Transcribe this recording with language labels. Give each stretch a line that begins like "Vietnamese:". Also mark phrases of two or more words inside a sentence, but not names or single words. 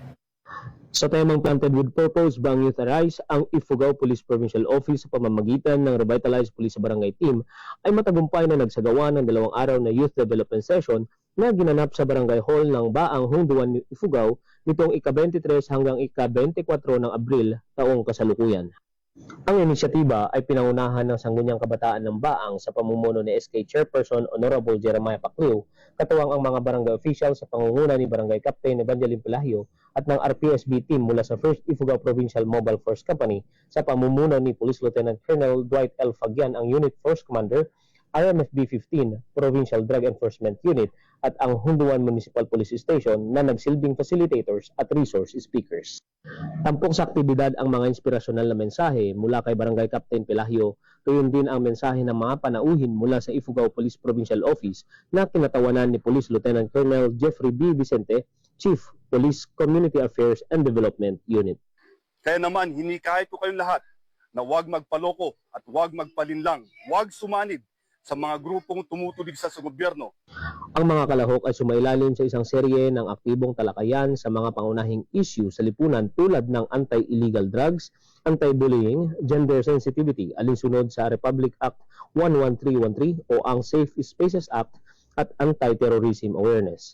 Filipino: Sa temang Planted with Purpose, Bang Youth Arise, ang Ifugao Police Provincial Office sa pamamagitan ng Revitalized Police Barangay Team ay matagumpay na nagsagawa ng 2 araw na Youth Development Session na ginanap sa Barangay Hall ng Baang Hunduan, Ifugao nitong ika-23 hanggang ika-24 ng Abril taong kasalukuyan. Ang inisyatiba ay pinangunahan ng Sangguniang Kabataan ng Baang sa pamumuno ni SK Chairperson Honorable Jeremiah Paclio, katuwang ang mga barangay official sa pangunguna ni Barangay Captain Evangeline Pelahio at ng RPSB team mula sa 1st Ifugao Provincial Mobile Force Company sa pamumuno ni Police Lieutenant Colonel Dwight L. Fagian, ang Unit Force Commander, RMFB 15 Provincial Drug Enforcement Unit at ang Hunduan Municipal Police Station na nagsilbing facilitators at
English: resource speakers.
Filipino: Tampok sa aktibidad ang mga inspirasyonal na mensahe mula kay Barangay Captain Pelahio, gayon din ang mensahe ng mga panauhin mula sa Ifugao Police Provincial Office na kinatawanan ni Police Lieutenant Colonel Jeffrey B. Vicente, Chief Police Community Affairs and Development Unit. Kaya naman, hinikayat ko kayong lahat na huwag magpaloko at huwag magpalinlang, huwag sumanib sa mga grupong tumutulig sa gobyerno. Ang mga kalahok ay sumailalim sa isang serye ng aktibong talakayan sa mga pangunahing issue sa lipunan tulad ng
English: anti-illegal drugs, anti-bullying, gender sensitivity,
Filipino: alinsunod sa Republic Act 11313 o ang Safe Spaces Act at
English: anti-terrorism awareness.